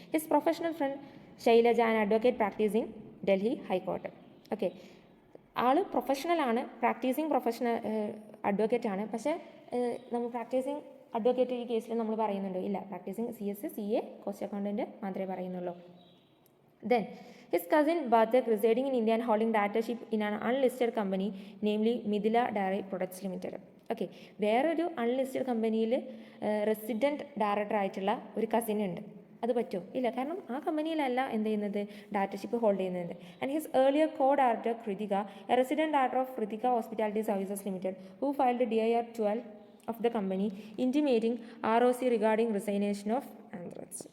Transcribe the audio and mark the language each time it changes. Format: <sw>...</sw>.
<en>His professional friend Shailaja, and advocate practising Delhi high court.</en> <ml>Okay, all പ്രൊഫഷണലാണ്, practising professional advocate ആണ്. പക്ഷേ നമ്മൾ practising advocate ഈ കേസിൽ നമ്മൾ പറയുന്നുണ്ടോ? ഇല്ല, practising CS, CA, cost accountant മാത്രമേ പറയുന്നുള്ളൂ.</ml> <en>Then, his cousin Bartek, residing in India and holding directorship in an unlisted company, namely Midila Dairy Products Limited.</en> <ml>Okay, വേറൊരു അൺലിസ്റ്റഡ് കമ്പനിയിൽ റെസിഡൻറ്റ് ഡയറക്ടർ ആയിട്ടുള്ള ഒരു കസിൻ ഉണ്ട്. അത് പറ്റുമോ? ഇല്ല, കാരണം ആ കമ്പനിയിലല്ല എന്ത് ചെയ്യുന്നത്, ഡയറക്ടർഷിപ്പ് ഹോൾഡ് ചെയ്യുന്നത്.</ml> <en>And his earlier co director Kritika, a resident director of Kritika hospitality services limited, who filed DIR 12 of the company intimating ROC regarding resignation of Anthrax.</en>